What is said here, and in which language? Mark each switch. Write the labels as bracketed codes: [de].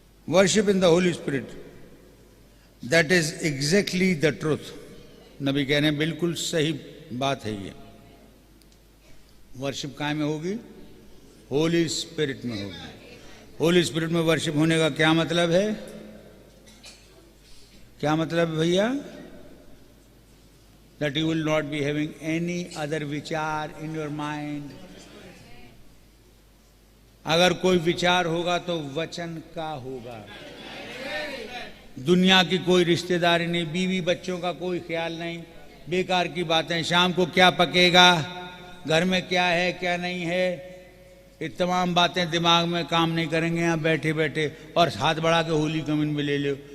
[en] Worship in the Holy Spirit. That is exactly the truth. [hi] नबी कह रहे हैं बिल्कुल सही बात है ये। वर्शिप कहाँ में होगी? होली स्पिरिट में होगी। होली स्पिरिट में वर्शिप होने का क्या मतलब है? क्या मतलब है भैया? [en] That you will not be having any other विचार in your mind. [hi] अगर कोई विचार होगा तो वचन का होगा। दुनिया की कोई रिश्तेदारी नहीं, बीवी बच्चों का कोई ख्याल नहीं, बेकार की बातें, शाम को क्या पकेगा, घर में क्या है क्या नहीं है, ये तमाम बातें दिमाग में काम नहीं करेंगे यहाँ बैठे बैठे और हाथ बढ़ा के होली कम्युन में ले लो।